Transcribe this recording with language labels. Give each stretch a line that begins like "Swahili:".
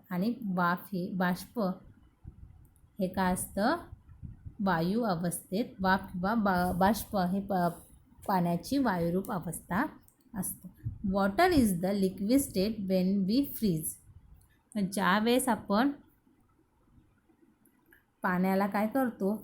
Marathi: आणि बाष्प हे काय असतं? वायू अवस्थेत. वाफ किंवा बाष्प हे पाण्याची वायुरूप अवस्था असते.
English: Water is the liquid state when we freeze.
Marathi: ज्यावेळेस आपण पाण्याला काय करतो?